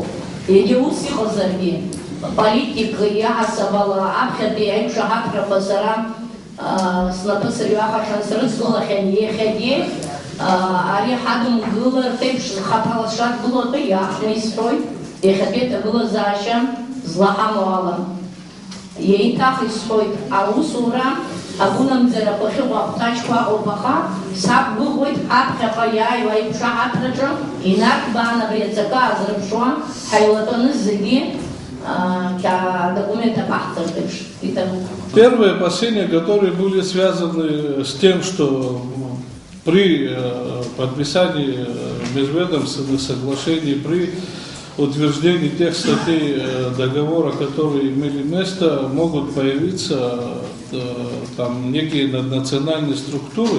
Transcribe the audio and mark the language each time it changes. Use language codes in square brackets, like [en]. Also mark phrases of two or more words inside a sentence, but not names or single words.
[ab] Егьа ус иҟазаргьы политик иаҳасаб ала аԥхьатәи аиқәшаҳаҭрақәа сара снапы сырҩахахьан, срыцгылахьан иахьагьы ари ҳадымгылартә еиԥш хаҭала сшадгыло атәы иаахтны исҳәоит, иахьатәи аҭагылазаашьа злаҳамоу ала. Еиҭах исҳәоит, аусура агәынамӡарақәа ахьыҟоу ахәҭаҷқәа ыҟоуп, аха сақәгәыӷуеит ҳаԥхьаҟа иааиуа аиқәшаҳаҭраҿы инарҭбааны абри аҵакы аазырԥшуа ҳаилатәаны зегьы [ru] Первые опасения, которые были связаны с тем, что при подписании межведомственных соглашений, при утверждении тех статей договора, которые имели место, могут появиться там некие наднациональные структуры.